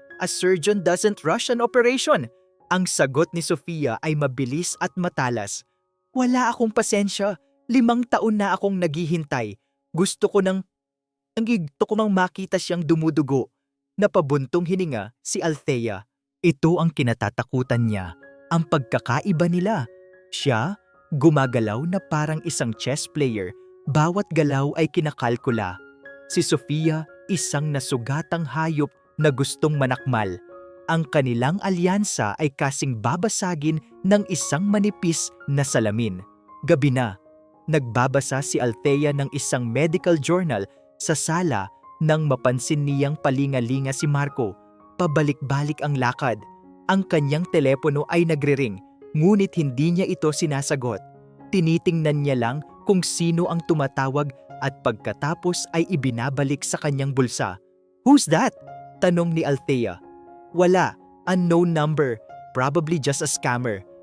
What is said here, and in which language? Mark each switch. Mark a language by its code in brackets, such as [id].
[en] A surgeon doesn't rush an operation." [tl] Ang sagot ni Sofia ay mabilis at matalas. "Wala akong pasensya. 5 taon na akong naghihintay. Gusto ko nang makita siyang dumudugo." Napabuntong hininga si Althea. Ito ang kinatatakutan niya, ang pagkakaiba nila. Siya, gumagalaw na parang isang chess player, bawat galaw ay kinakalkula. Si Sofia, isang nasugatang hayop na gustong manakmal. Ang kanilang alyansa ay kasing babasagin ng isang manipis na salamin. Gabi na, nagbabasa si Althea ng isang medical journal sa sala nang mapansin niyang palingalinga si Marco. Pabalik-balik ang lakad. Ang kanyang telepono ay nagre-ring, ngunit hindi niya ito sinasagot. Tinitingnan niya lang kung sino ang tumatawag at pagkatapos ay ibinabalik sa kanyang bulsa. [en] "Who's that?" [tl] tanong ni Althea. [en] "Wala, unknown number, probably just a scammer."